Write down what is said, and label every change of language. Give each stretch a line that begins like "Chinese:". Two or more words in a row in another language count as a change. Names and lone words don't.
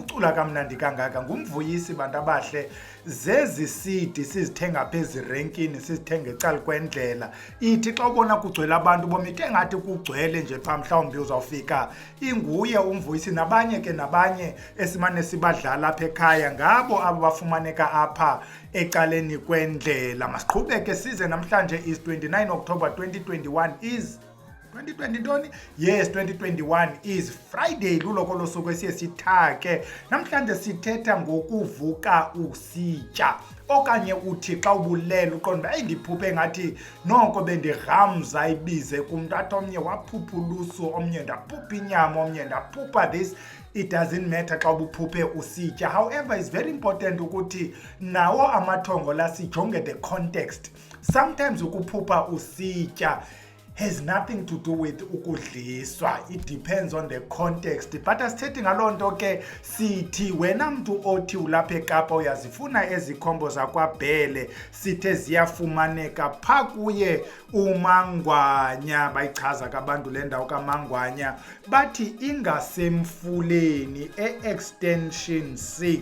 Xhosa: Ucula kamnandi kangaka ngumvuyisi bantu abahle. Zezi sidi sizithenga phezi renkini sizithenga ecala kwendlela. Ithi xa ubona kugcwele abantu bomithe ngathi kugcwele nje pha mhlawumbi uzawufika inguye umvuyisi nabanye ke nabanye esimane sibadlala apha ekhaya ngabo abo bafumaneka apha ecaleni kwendlela. Masiqhubeke size namhlanje
English: is 29 October 2021 is 2020
Xhosa: ntoni?
English: Yes, 2021 is Friday
Xhosa: luloko losuku esiye sithake. Namhlanje sithetha ngokuvuka usitya. Okanye uthi xa ubulela uqonda ndiphuphe ngathi noko bendiramza ibize kumntu omnye waphupha ulusu omnye ndaphupha inyama omnye ndaphupha this.
English: It doesn't matter
Xhosa: xa ubuphuphe usitya.
English: However, it's very important
Xhosa: ukuthi nawo amathongo la sijonge
English: the context. Sometimes
Xhosa: ukuphupha usitya
English: has nothing to do with ukudliswa. It depends on the context.
Xhosa: But asithethi ngaloo nto ke sithi wena mntu othi ulapha eKapa uyazifuna ezikhombo zakwabhele sithe ziyafumaneka phaa kuye uMangwanya. Bayichaza kabantu le ndawo kaMangwanya bathi ingasemfuleni e-extension 6.